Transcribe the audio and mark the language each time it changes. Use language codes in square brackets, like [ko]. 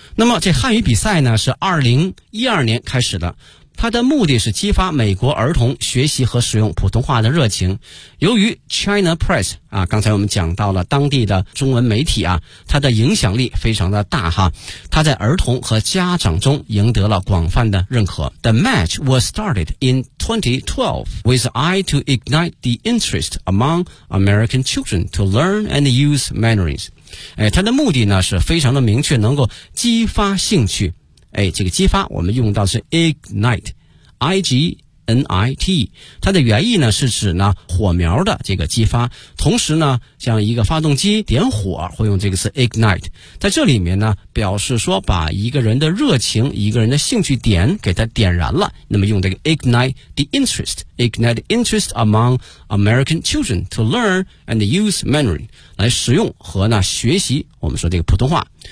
[zh] 那么这汉语比赛呢是2012年开始的，它的目的是激发美国儿童学习和使用普通话的热情。由于 China Press 啊，刚才我们讲到了当地的中文媒体啊，它的影响力非常的大哈，它在儿童和家长中赢得了广泛的认可。 [en] The match was started in 2012 with an eye to ignite the interest among American children to learn and use Mandarins. [zh] 它的目的呢是非常的明确，能够激发兴趣。哎，这个激发我们用到是 ignite, I-G-N-I-T, 它的原意呢是指呢火苗的这个激发，同时呢像一个发动机点火会用这个词 ignite, 在这里面呢表示说把一个人的热情、一个人的兴趣点给它点燃了，那么用这个 [en] ignite the interest, ignite interest among American children to learn and use Mandarin, [zh] 来使用和呢学习我们说这个普通话。